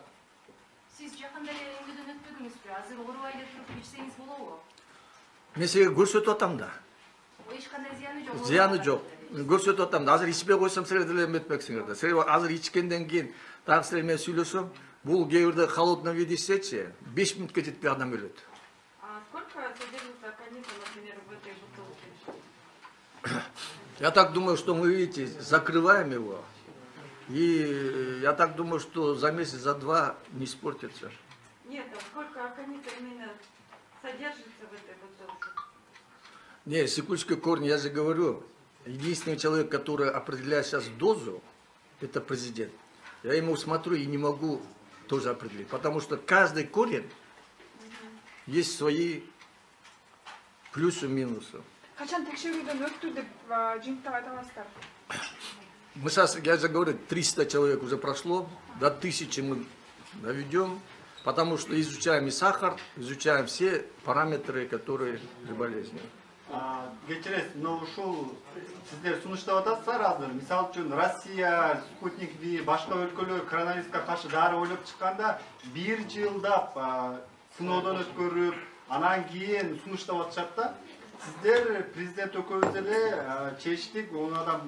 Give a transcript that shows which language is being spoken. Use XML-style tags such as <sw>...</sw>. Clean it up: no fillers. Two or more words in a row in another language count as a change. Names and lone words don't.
<ky>Сиз жакында эле эмгеден өтпөдүңүзбү? Азыр оорубай эле туруп ичсеңиз болобу? Мен сиңе көрсөтүп атам да. Эч кандай зыяны жок. Зыяны жок. Көрсөтүп атам да. Азыр ичпей койсом силер деле эметпексиңер да. Силер азыр ичкенден кийин дагы силер менен сүйлөсөм, бул кээ бирде</ky> <ru>холодный виде</ru> <ky>ичсечи, 5 минутка жетпей адам өлөт.</ky> <ru>А сколько содержится аконита, например, в этой бутылке? Я так думаю, что мы, видите, закрываем его. И я так думаю, что за месяц, за 2 не испортится. Нет, а сколько аконита именно содержится в этой бутылке? Не, сикульские корни, я же говорю, единственный человек, который определяет сейчас дозу, это президент. Я ему смотрю и не могу тоже определить, потому что каждый корень есть свои плюсы и минусы.</ru> <ky>Качан текшерүүдөн өттү деп жыйынтык айта аласыздар?</ky> <ru>Мы сейчас, я же говорю, 300 человек уже прошло, до 1000 мы доведем, потому что изучаем и сахар, изучаем все параметры, которые при болезни.</ru> <ky>Кечиресиз, мына ушул сиздер сунуштап атасыздар азыр. Мисалы үчүн Россия, Спутник V, башка өлкөлөр коронавируска каршы дары ойлоп чыкканда 1 жылдап сыноодон өткөрүп, анан кийин сунуштап атышат да. Сиздер президент экөөбүз эле чечтик, оны адам</ky>